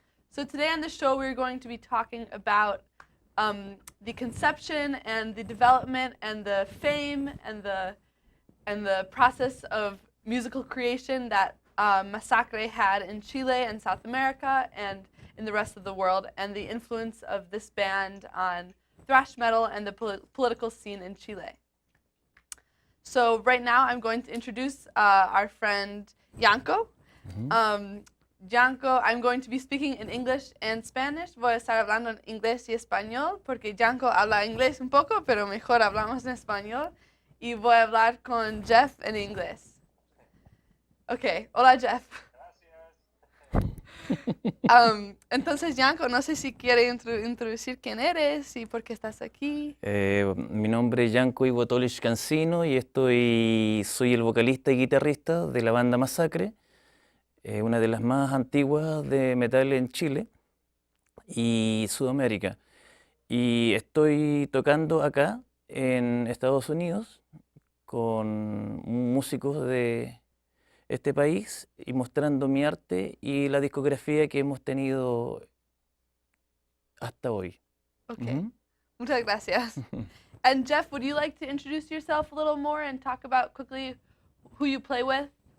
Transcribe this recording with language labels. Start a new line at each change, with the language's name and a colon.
English: So today on the show, we're going to be talking about the conception and the development and the fame and the process of musical creation that Masacre had in Chile and South America and in the rest of the world, and the influence of this band on thrash metal and the political scene in Chile. So right now, I'm going to introduce our friend Janko. Janko, I'm going to be speaking in English and Spanish.
Spanish: Voy a estar hablando en inglés y español porque Janko habla inglés un poco, pero mejor hablamos en español. Y voy a hablar con Jeff en inglés. Ok, hola Jeff. Entonces, Janko, no sé si quiere introducir quién eres y por qué estás aquí. Mi nombre es Janko Ivotolich Cancino y soy el vocalista y guitarrista de la banda Masacre, una de las más antiguas de metal en Chile y Sudamérica. Y estoy tocando acá en Estados Unidos con músicos de este país y mostrando mi arte y la discografía que hemos tenido hasta hoy. Okay. Muchas gracias.
English: And Jeff, would you like to introduce yourself a little more and talk about quickly who you play with?